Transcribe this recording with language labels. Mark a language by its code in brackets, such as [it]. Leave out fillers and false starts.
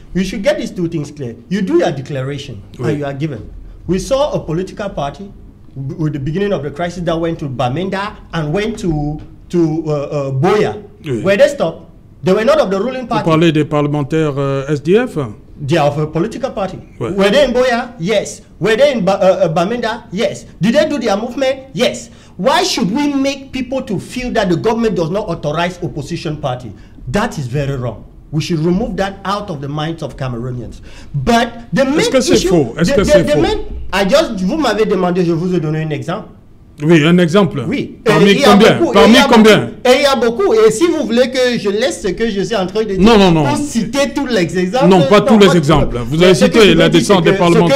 [en] You should get these two things clear. You do your declaration and you are given. We saw a political party with the beginning of the crisis that went to Bamenda and went to Boya. Where they stopped, they were not of the ruling party. [fr] Vous parlez des parlementaires SDF? [en] They are of a political party. Were they in Boya? Yes. Were they in Bamenda? Yes. Did they do their movement? Yes. Why should we make people to feel that the government does not authorize opposition party? That is very wrong. We should remove that out of the minds of Cameroonians. But the main issue... [fr] Est-ce que c'est faux? Vous m'avez demandé, je vous ai donné un exemple. Oui, un exemple. Oui. Parmi combien? Parmi combien? Et il y a beaucoup. Et si vous voulez que je laisse ce que je suis en train de dire, pour citer tous les exemples... Non, pas tous les exemples. Vous avez cité la descente des parlementaires.